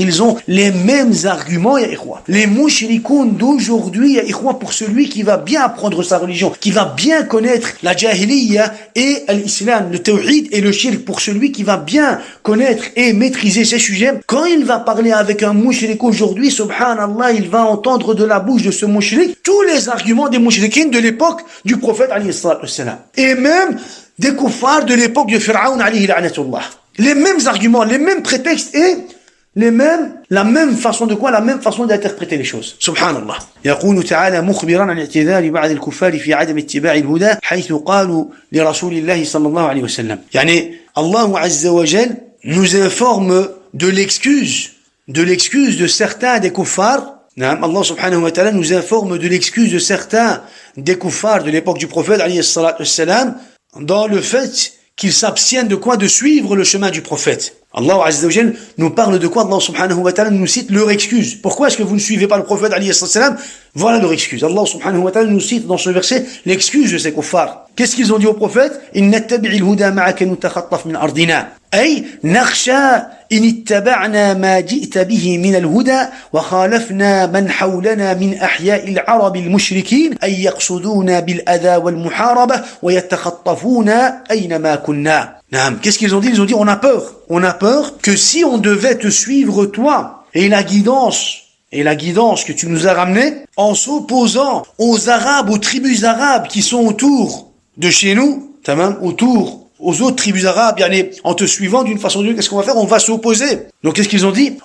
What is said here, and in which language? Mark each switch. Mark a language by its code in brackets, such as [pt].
[fr] Ils ont les mêmes arguments, ya ikhwa. Les mouchrikoun d'aujourd'hui, ya ikhwa, pour celui qui va bien apprendre sa religion, qui va bien connaître la jahiliya et l'islam, le tawhid et le shirk, pour celui qui va bien connaître et maîtriser ces sujets, quand il va parler avec un mouchrik aujourd'hui, subhanallah, il va entendre de la bouche de ce mouchrik tous les arguments des mouchrikines de l'époque du prophète alayhi salatu wassalam. Et même des kuffars de l'époque de Pharaon alayhi la'natullah. Les mêmes arguments, les mêmes prétextes et la même façon de quoi? La même façon d'interpréter les choses. Subhanallah. [ar] يقول تعالى مخبرا عن اعتذار بعض الكفار في عدم اتباع الهدى حيث قالوا لرسول الله صلى الله عليه وسلم. [fr] Allah Azza wa Jal nous informe de l'excuse de l'excuse de certains des kuffars. Allah subhanahu wa ta'ala nous informe de l'excuse de certains des kuffars de l'époque du prophète alayhi salatu wassalam, dans le fait qu'ils s'abstiennent de quoi? De suivre le chemin du prophète. Allah Azza wa Jal nous parle de quoi? Allah subhanahu wa ta'ala nous cite leur excuse. Pourquoi est-ce que vous ne suivez pas le prophète alayhi salam? Voilà leur excuse. Allah subhanahu wa ta'ala nous cite dans ce verset l'excuse de ces kuffars. Qu'est-ce qu'ils ont dit au prophète? [ar] Inna tabi'il huda ma'aka nutakhattaf min ardina. أي نخشى إن اتبعنا ما جئت به من الهدى وخالفنا من حولنا من أحياء العرب المشركين أن يقصدونا بالأذى والمحاربة ويتخطفون أينما كنا. [fr] نعم. Qu'est-ce qu'ils ont dit? Ils ont dit on a peur que si on devait te suivre toi et la guidance que tu nous as ramenée en s'opposant aux Arabes, aux tribus arabes qui sont autour de chez nous, autour aux autres tribus arabes, en te suivant d'une façon ou d'une autre, qu'est-ce qu'on va faire? On va s'opposer. Donc qu'est-ce qu'ils ont dit?